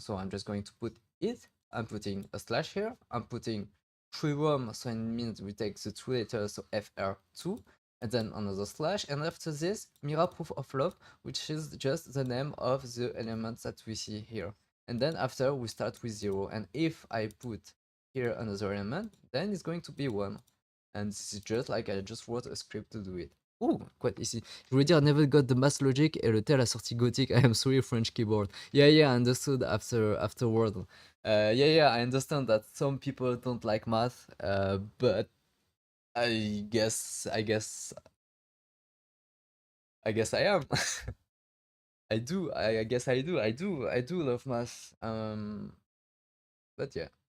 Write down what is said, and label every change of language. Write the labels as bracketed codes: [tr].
[en] So I'm just going to put it. I'm putting a slash here. I'm putting freerom, so it means we take the two letters, so FR2, and then another slash. And after this, Mira proof of love, which is just the name of the element that we see here. And then after, we start with 0. And if I put here another element, then it's going to be 1. And this is just like I just wrote a script to do it. [fr] Oh, quoi ici? Je voulais dire [en] never got the math logic [fr] et le T à la sortie gothique. [en] I am sorry, French keyboard. Yeah, I understood afterward. I understand that some people don't like math, but I guess I am. I do. I guess I do. I do love math. But yeah.